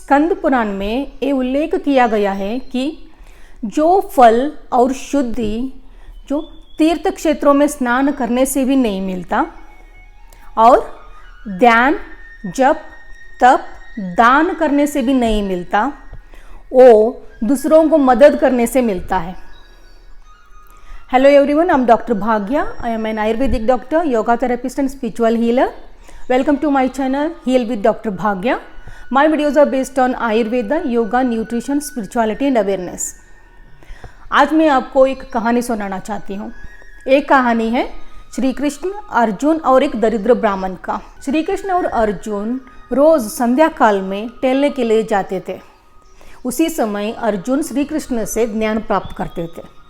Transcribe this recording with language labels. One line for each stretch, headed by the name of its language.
Hindi: स्कंद पुराण में ये उल्लेख किया गया है कि जो फल और शुद्धि जो तीर्थ क्षेत्रों में स्नान करने से भी नहीं मिलता और ध्यान, जप, तप, दान करने से भी नहीं मिलता, वो दूसरों को मदद करने से मिलता है।
English: Hello everyone, I'm Dr. Bhagya. I am an Ayurvedic doctor, yoga therapist and spiritual healer. Welcome to my channel Heal with Dr. Bhagya. My videos are based on Ayurveda, yoga, nutrition, spirituality and awareness.
Hindi: आज मैं आपको एक कहानी सुनाना चाहती हूँ। एक कहानी है श्री कृष्ण, अर्जुन और एक दरिद्र ब्राह्मण का। श्री कृष्ण और अर्जुन रोज संध्या काल में टहलने के लिए जाते थे। उसी समय अर्जुन श्री कृष्ण से ज्ञान प्राप्त करते थे।